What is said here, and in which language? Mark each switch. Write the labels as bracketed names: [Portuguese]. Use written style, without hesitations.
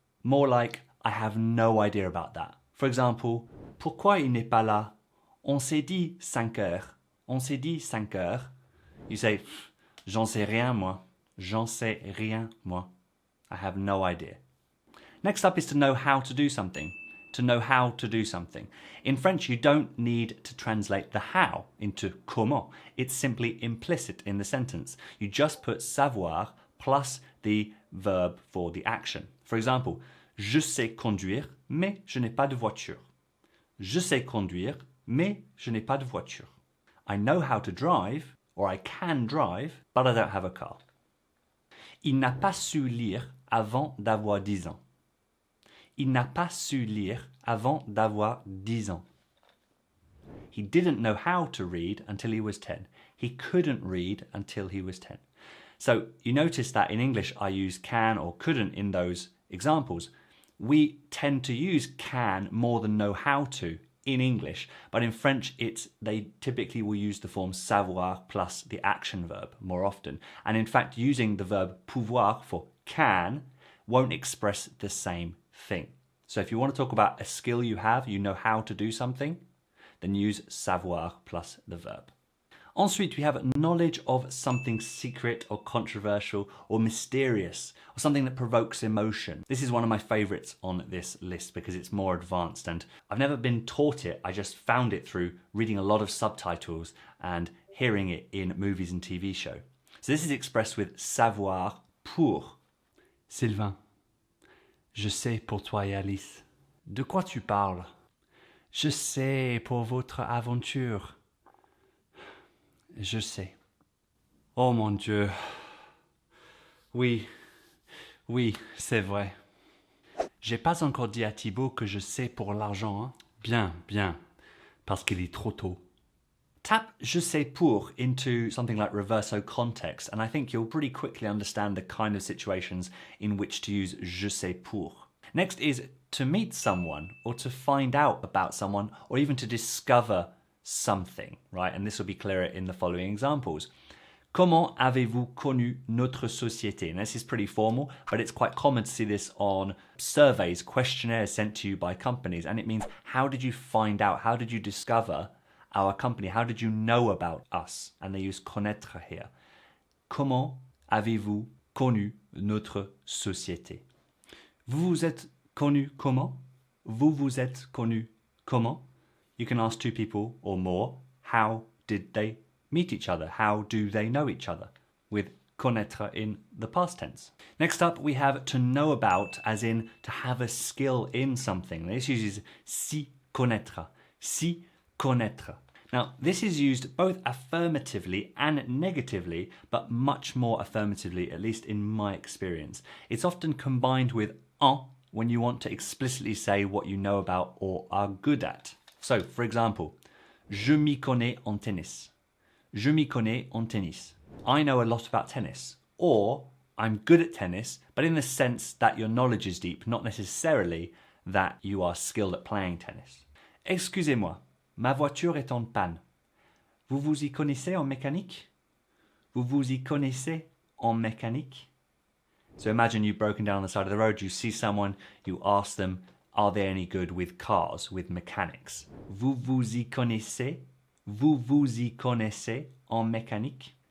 [English] More like, I have no idea about that. For example, [French] pourquoi il n'est pas là? On s'est dit 5 heures. On s'est dit 5 heures. [English] You say, [French] j'en sais rien, moi. J'en sais rien, moi. [English] I have no idea. Next up is to know how to do something. To know how to do something. In French, you don't need to translate the how into comment. It's simply implicit in the sentence. You just put savoir plus the verb for the action. For example, [French] je sais conduire, mais je n'ai pas de voiture. Je sais conduire, mais je n'ai pas de voiture. [English] I know how to drive, or I can drive, but I don't have a car. [French] Il n'a pas su lire avant d'avoir 10 ans. Il n'a pas su lire avant d'avoir 10 ans. [English] He didn't know how to read until he was 10. He couldn't read until he was 10. So you notice that in English I use can or couldn't in those examples. We tend to use can more than know how to in English, but in French they typically will use the form savoir plus the action verb more often. And in fact, using the verb pouvoir for can won't express the same thing. So if you want to talk about a skill you have, you know how to do something, then use savoir plus the verb. [French] Ensuite, [English] we have knowledge of something secret or controversial or mysterious or something that provokes emotion. This is one of my favorites on this list because it's more advanced and I've never been taught it. I just found it through reading a lot of subtitles and hearing it in movies and TV shows. So this is expressed with savoir pour. [French] Sylvain, je sais pour toi et Alice. De quoi tu parles? Je sais pour votre aventure. Je sais. Oh mon Dieu. Oui, c'est vrai. J'ai pas encore dit à Thibaut que je sais pour l'argent, hein? Bien, parce qu'il est trop tôt. [English] Tap [French] je sais pour [English] into something like reverso context, and I think you'll pretty quickly understand the kind of situations in which to use je sais pour. Next is to meet someone, or to find out about someone, or even to discover something, right? And this will be clearer in the following examples. [French] Comment avez-vous connu notre société? [English] And this is pretty formal, but it's quite common to see this on surveys, questionnaires sent to you by companies. And it means, how did you find out? How did you discover our company? How did you know about us? And they use connaître here. [French] Comment avez-vous connu notre société? Vous vous êtes connu comment? Vous vous êtes connu comment? [English] You can ask two people or more, how did they meet each other? How do they know each other? With connaître in the past tense. Next up, we have to know about, as in to have a skill in something. This uses s'y connaître. S'y connaître. Now, this is used both affirmatively and negatively, but much more affirmatively, at least in my experience. It's often combined with en when you want to explicitly say what you know about or are good at. So, for example, [French] je m'y connais en tennis. Je m'y connais en tennis. [English] I know a lot about tennis. Or, I'm good at tennis, but in the sense that your knowledge is deep, not necessarily that you are skilled at playing tennis. [French] Excusez-moi, ma voiture est en panne. Vous vous y connaissez en mécanique? Vous vous y connaissez en mécanique? [English] So imagine you've broken down on the side of the road, you see someone, you ask them, are they any good with cars, with mechanics? [French] Vous vous y connaissez? Vous vous y connaissez en mécanique?